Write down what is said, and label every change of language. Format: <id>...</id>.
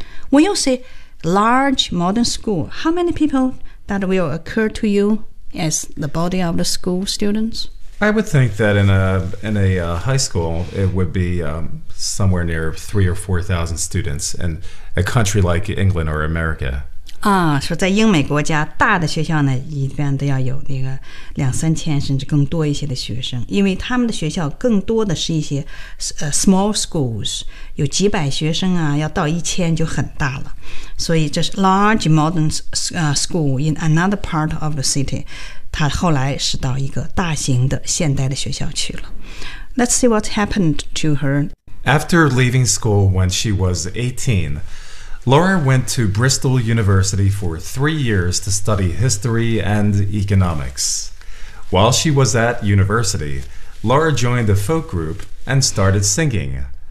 <en>When you say large modern school, how many people that will occur to you as the body of the school students? I would think that in a high school, it would be somewhere near 3,000 or 4,000 students in a country like England or America.</en> <zh>啊，说在英美国家，大的学校呢，一般都要有那个两三千甚至更多一些的学生，因为他们的学校更多的是一些</zh> <en>small schools，</en> <zh>有几百学生啊，要到一千就很大了。所以这是</zh> <en>large modern school in another part of the city.</en> <zh>他后来是到一个大型的现代的学校去了。</zh> <en>Let's see what happened to her. After leaving school when she was 18, Laura went to Bristol University for 3 years to study history and economics. While she was at university, Laura joined a folk group and started singing.</en>